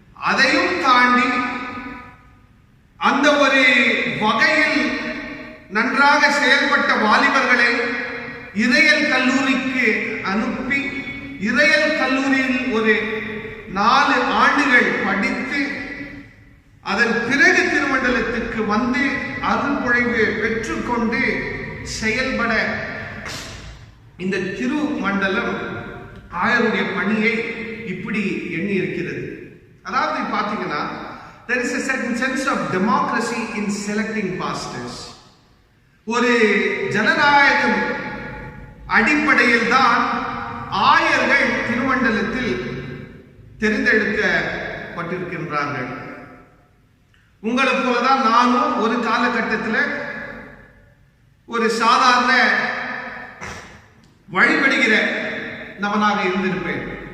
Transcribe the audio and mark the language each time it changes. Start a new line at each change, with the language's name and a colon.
Tamil: அதையும் தாண்டி அந்த ஒரு வகையில் நன்றாக செயல்பட்ட வாலிபர்களை இறையல் கல்லூரிக்கு அனுப்பி இறையல் கல்லூரியில் ஒரு 4 ஆண்டுகள் படித்து அதன் பிறகு திருமண்டலத்துக்கு வந்து அருள் பொழிவு பெற்றுக்கொண்டு செயல்பட இந்த திருமண்டலம் ஆயருடைய பணியை இப்படி எண்ணி இருக்கிறது. அதாவது பாத்தீங்கன்னா,
English: there is a certain sense of democracy in selecting pastors.
Tamil: ஒரு ஜனநாயகம் அடிப்படையில் தான் ஆயர்கள் திருமண்டலத்தில் தெரிந்தெடுக்கப்பட்டிருக்கின்றார்கள். உங்களை போலதான் நானும் ஒரு காலகட்டத்தில் ஒரு சாதாரண வழிபடுகிற நபனாக இருந்திருப்பேன்.